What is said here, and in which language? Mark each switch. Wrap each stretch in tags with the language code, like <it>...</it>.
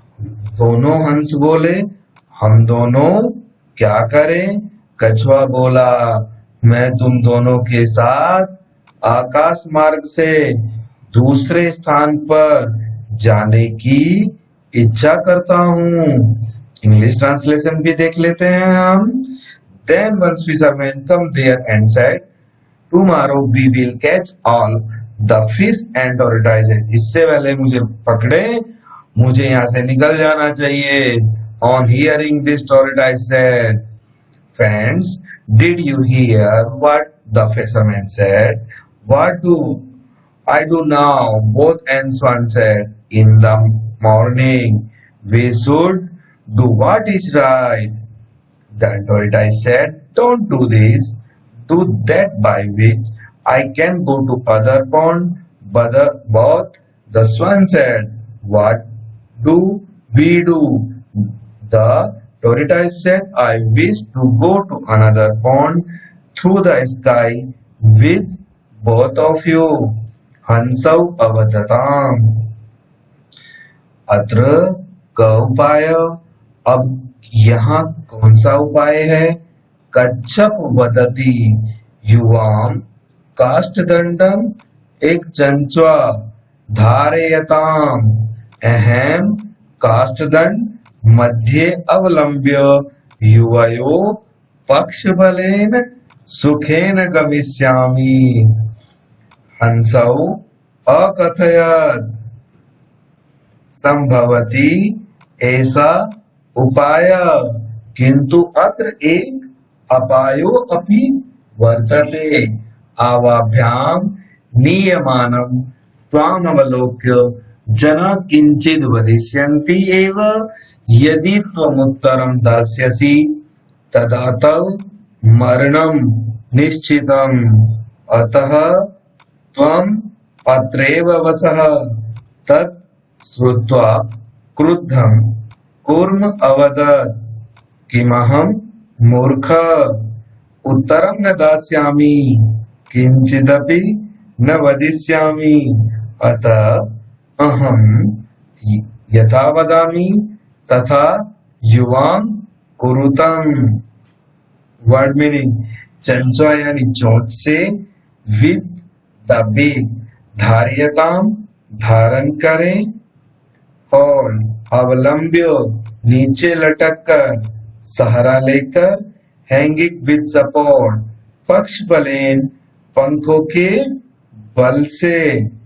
<hi>दोनों हंस बोले, हम दोनों क्या करें? कछुआ बोला, मैं तुम दोनों के साथ आकाश मार्ग से दूसरे स्थान पर जाने की इच्छा करता हूँ। इंग्लिश ट्रांसलेशन भी देख लेते हैं हम।</hi> <en>Then one fisherman come there and said, tomorrow we will catch all the fish and tortoise।</en> <hi>इससे पहले मुझे पकड़े, मुझे यहाँ से निकल जाना चाहिए।</hi> <en>On hearing this, tortoise said, friends, did you hear what the fisherman said? What do I do now? Both answered said, in the morning we should do what is right. The tortoise said, don't do this, do that, by which I can go to other pond. Both the swan said, what do we do? The tortoise said, I wish to go to another pond through the sky with both of you.</en> <sa>हंसौ अवदताम। अत्र क उपाय।</sa> <hi>अब यहाँ कौन सा उपाय है?</hi> <sa>कच्छप वदति युवाम काष्ठदंडम एक चंचवा धारयताम। अहम काष्ठदंड मध्ये अवलंब्य युवयो पक्षबलेन सुखेन गमिष्यामि। हंसौ अकथयत् संभवति</sa> <hi>ऐसा</hi> <sa>उपाय, किंतु अत्र एक अपायो अपि वर्तते। आवाभ्याम नियमानं त्वामवलोक्य जना किंचिद वदिष्यन्ति एव। यदि त्वमुत्तरं दास्यसि तदा तव मरणं निश्चितम्। अतः त्वम् अत्रैव वसः। तत् श्रुत्वा क्रुद्धं कूर्म अवदत्, किमहं मूर्ख, उत्तरं न दास्यामि, किंचिदपि न वदिष्यामि। अतः अहं यथा वदामि तथा युवां कुरुतम्।</sa> <hi>वर्ड मीनिंग, चंचवा यानी चोंच से, विद द बिग धार्यताम धारण करें, और अवलंब्य नीचे लटक कर, सहारा लेकर,</hi> <en>hanging with support,</en> <hi>पक्ष बलेन पंखों के बल से,</hi>